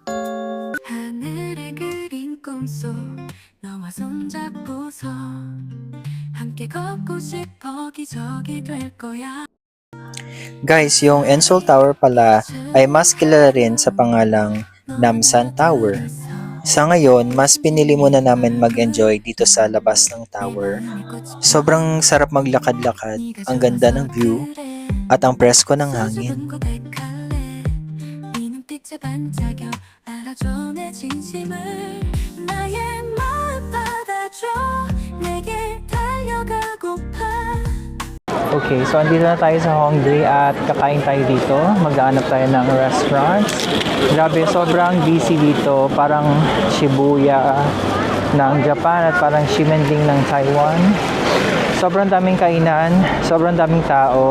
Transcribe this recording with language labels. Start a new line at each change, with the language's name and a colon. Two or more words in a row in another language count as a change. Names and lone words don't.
Filipino: Guys, yung Seoul Tower pala ay mas kilala rin sa pangalang Namsan Tower. Sa ngayon, mas pinili muna namin mag-enjoy dito sa labas ng tower. Sobrang sarap maglakad-lakad, ang ganda ng view, at ang presko ng hangin.
Korean: 알아줘 내 진심을 나의 마음 받아줘
Filipino: Okay, so andito na tayo sa Hongdae at kakain tayo dito. Maghahanap tayo ng restaurants. Grabe, sobrang busy dito. Parang Shibuya ng Japan at parang Ximending ng Taiwan. Sobrang daming kainan, sobrang daming tao.